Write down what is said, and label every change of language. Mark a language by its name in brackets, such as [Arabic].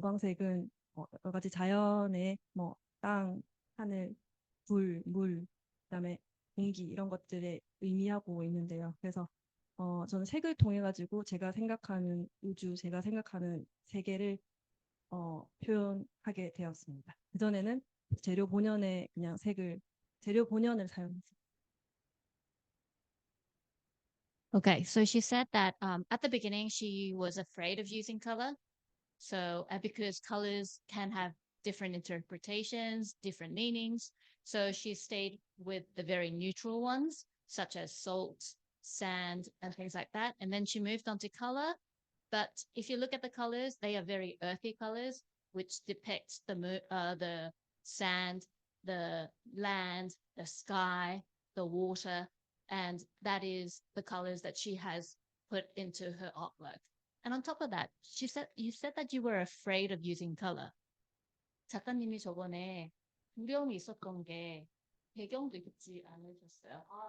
[Korean] 오방색은 여러 가지 자연의 뭐 땅, 하늘, 불, 물, 그다음에 공기 이런 것들에 의미하고 있는데요. 그래서 저는 색을 통해 가지고 제가 생각하는 우주, 제가 생각하는 세계를 표현하게 되었습니다. 그전에는 재료 본연의 그냥 재료 본연을 사용했습니다. [English] Okay, so she said that at the beginning she was afraid of using color. So because colors can have different interpretations, different meanings. So she stayed with the very neutral ones, such as salt, sand, and things like that. And then she moved on to color. But if you look at the colors, they are very earthy colors, which depict the sand, the land, the sky, the water. And that is the colors that she has put into her artwork. And on top of that, you said that you were afraid of using color. [Korean] 작가님이 저번에 두려움이 있었던 게 배경도 있지 않으셨어요?